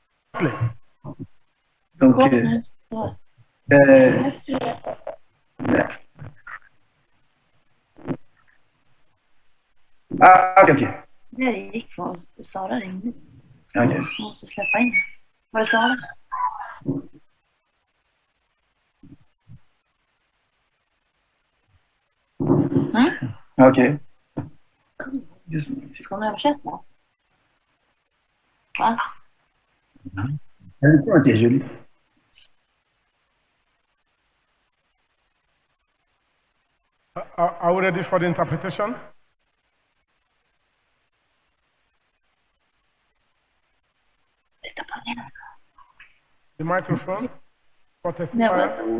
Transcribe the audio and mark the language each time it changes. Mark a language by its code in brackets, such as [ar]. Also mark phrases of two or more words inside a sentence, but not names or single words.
[fr] Donc, ok. [sv] Det gick för Sara ringde. Ok. Måste släppa in. Var det Sara? Ok. Ska hon översätta? Va? [fr] C'est joli. [en] Are we ready for the interpretation? The microphone for testifiers.